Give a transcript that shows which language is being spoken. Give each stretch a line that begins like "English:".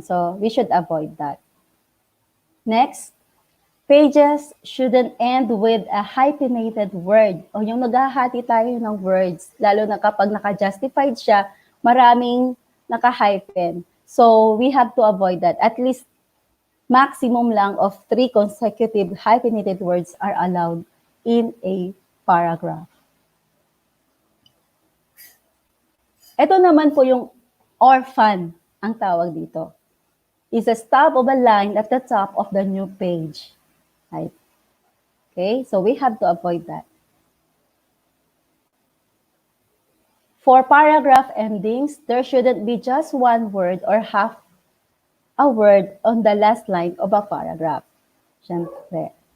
English: So, we should avoid that. Next, pages shouldn't end with a hyphenated word
Filipino: o yung naghahati tayo ng words, lalo na kapag naka-justified siya, maraming naka-hyphen.
English: So, we have to avoid that. At least, maximum lang of 3 consecutive hyphenated words are allowed in a paragraph.
Filipino: Ito naman po yung orphan, ang tawag dito.
English: Is a stop of a line at the top of the new page. Right? Okay, so we have to avoid that. For paragraph endings, there shouldn't be just one word or half a word on the last line of a paragraph.
Filipino: Siyempre.